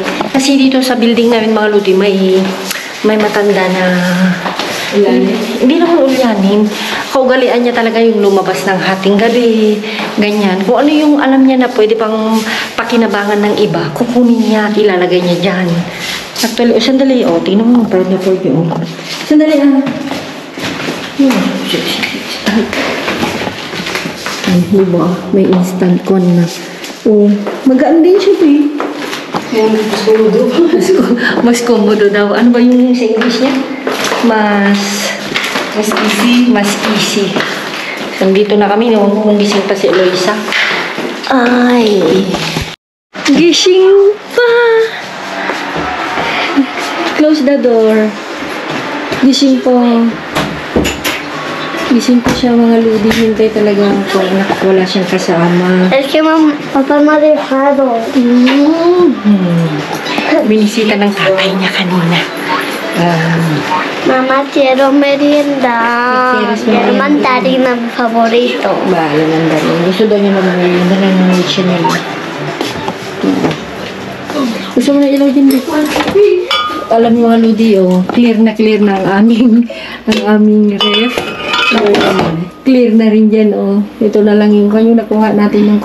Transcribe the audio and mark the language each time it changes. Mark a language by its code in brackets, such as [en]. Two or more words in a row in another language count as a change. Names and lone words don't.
[tl] Kasi dito sa building namin mga ludi, may matanda na hindi naman ulyanin. Kaugalian niya talaga yung lumabas ng hating gabi, ganyan. Kung ano yung alam niya na pwede pang pakinabangan ng iba, kukunin niya at ilalagay niya dyan. Actually, sandali, tingnan mo, proud na [en] for you. [tl] Sandali, diba? May instant con na. Magaan din siya, eh. Mas komodo. Mas komodo daw. Ano ba yung sa English niya? Mas easy. Mas easy. Nandito na kami. Kung gising pa si Eloisa. Ay. Gising pa. [en] Close the door. [tl] Gising po. Gising po siya mga ludi. Hintay talaga ako. Wala siyang kasama. [es] Es que papá me ha dejado. [tl] Binisita ng tatay niya kanina. [es] Mamá, quiero merienda. ¿Quieres Quiero merienda? mandarina mi favorito. [tl] Bahala ng dali. Gusto daw niya mag-merienda ng siya niya. Gusto mo na ilaw din dito? Alam mo mga ludi, clear na ang aming ref. Clear na rin dyan, Ito na lang yung kanyo nakuha natin yung